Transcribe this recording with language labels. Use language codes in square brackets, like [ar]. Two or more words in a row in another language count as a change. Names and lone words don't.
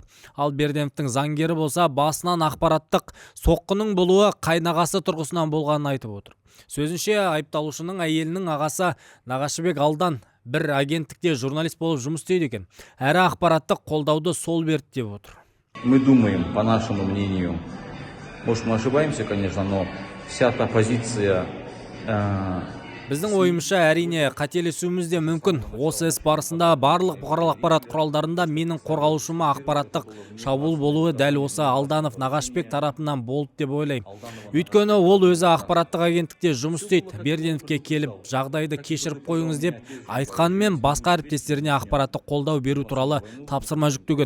[kk] Ал Берденовтың заңгері болса басынан ақпараттық соққының болуы қайнағасы тұрғысынан болғанын айтып отыр. Сөзінше, айыпталушының әйелінің ағасы Нағашыбек Алдан бір агенттікте журналист болып жұмыс істейді екен. Әрі ақпараттық қолдауды сол берді деп отыр. [ru] Мы думаем, по нашему мнению, может мы ошибаемся, конечно, но вся та позиция... [kk] Біздің ойымызша әрине қателесуіміз де мүмкін. Осы іс барысында барлық бұқаралық ақпарат құралдарында менің қорғалушыма ақпараттық шабуыл болуы дәл осы Алданов Нағашбек тарапынан болды деп ойлаймын. Өйткені ол өзі ақпараттық агенттікте жұмыс істейді. Берденовке келіп, жағдайды кешіріп қойыңыз деп айтқанымен басқа әріптестеріне ақпараттық қолдау беру туралы тапсырма жүктеген.